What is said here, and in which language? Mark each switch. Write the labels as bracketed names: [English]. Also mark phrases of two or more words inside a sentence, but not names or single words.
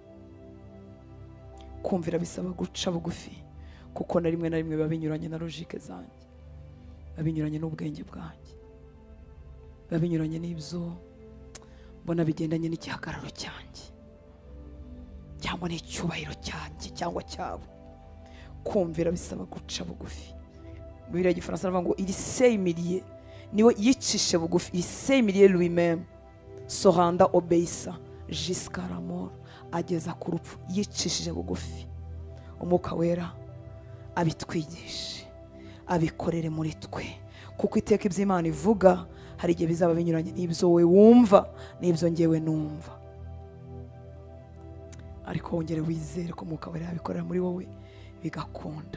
[Kinyarwanda] Kumvira bisaba guca bugufi, kuko na rimwe na rimwe biba binyuranye na logique zanjye, biba binyuranye n'ubwenge bwanjye, biba binyuranye n'ibyo mbona bigendanye n'igihagararo cyanjye cyangwa n'icyubahiro cyanjye cyangwa cyabo. Kumvira bisaba guca bugufi. Bibiliya y'Igifaransa aravuga ngo [French] il s'est humilié, [Kinyarwanda] niwe yicishe bugufi, [French] il s'est humilié lui-même, se renda obéissant jusqu'à la mort, [Kinyarwanda] ageza ku rupfu, yicishije bugufi. Umwuka Wera abitwigishe, abikorere muri twe, kuko iteka iby'Imana ivuga hari igihe bizaba binyuranye n'ibyo wowe wumva n'ibyo ngewe numva, ariko wongere wizere ko Umwuka Wera yabikorera muri wowe bigakunda.